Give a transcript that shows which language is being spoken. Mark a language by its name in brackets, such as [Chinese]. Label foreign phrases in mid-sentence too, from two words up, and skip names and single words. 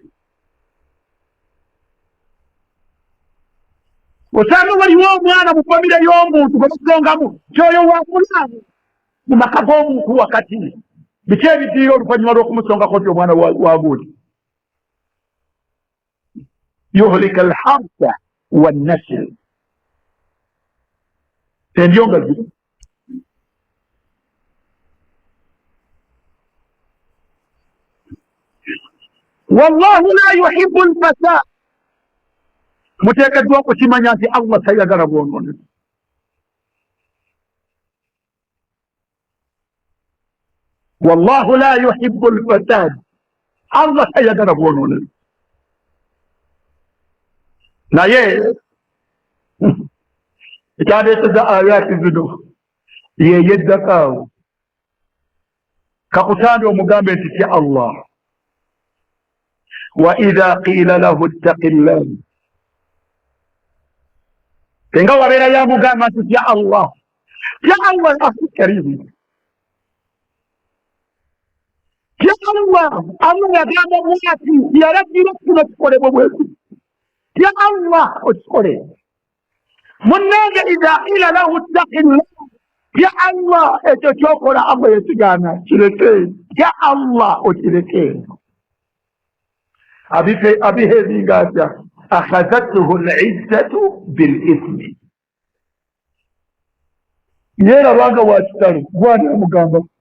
[Ganda] Osanga waliwo omwana mu famire y'omuntu gwe basongamu kyoyo wakulaamu mu maka g'omuntu wakati. Biki ebidiira oluvannyuma lw'okumusongako nti omwana wagundi? [Arabic] يهلك الحرث والنسل. [Ganda] Endyo nga ziri. [Arabic] والله لا يحب الفساد. [Ganda] Muteekeddwa okukimanya nti Allah tayagala bwonoonefu. [Arabic] والله لا يحب الفساد. [Ganda] Allah tayagala bwonoonefu. Naye ekyandeeteza ayaati zino yeyeddakaawo, kakutande omugambe nti tya Allah. [Arabic] وإذا قيل له اتق الله, [Ganda] tenga wabeera yamugamba nti tya Allah, tya Allah al-Karim, tya Allah. Allah yagamba bwati, yalagira kino kikolebwe bweti, tya Allah okikole. Munnange [Arabic] إذا قيل له اتق الله, [Ganda] tya Allah, ekyo kyokola Allah yekigaana kireke, tya Allah okireke. Abiheezinga atya? [Arabic] أخذته العزة بالإثم. [Ganda] Yeerabanga wa kitalo, gwani omugamba?